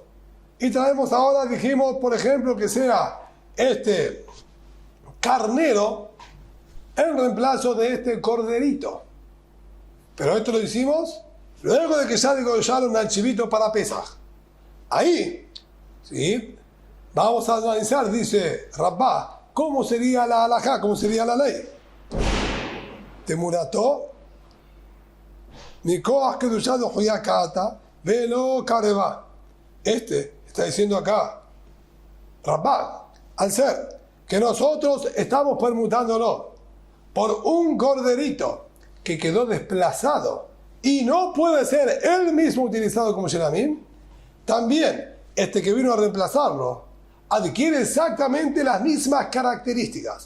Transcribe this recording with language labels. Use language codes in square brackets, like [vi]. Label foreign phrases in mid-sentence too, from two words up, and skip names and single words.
[es] Y traemos ahora, dijimos, por ejemplo, que sea este carnero en reemplazo de este corderito. Pero esto lo hicimos luego de que ya degollaron al chivito para Pesaj. Ahí, ¿sí? Vamos a analizar, dice Rabá, cómo sería la halajá, cómo sería la ley. [he] תמורתו מכח קדושתו היא קאתי, ולא קרבה. [es] Está diciendo acá, Rabá, al ser que nosotros estamos permutándolo por un corderito que quedó desplazado y no puede ser él mismo utilizado como Shelamim, también este que vino a reemplazarlo adquiere exactamente las mismas características.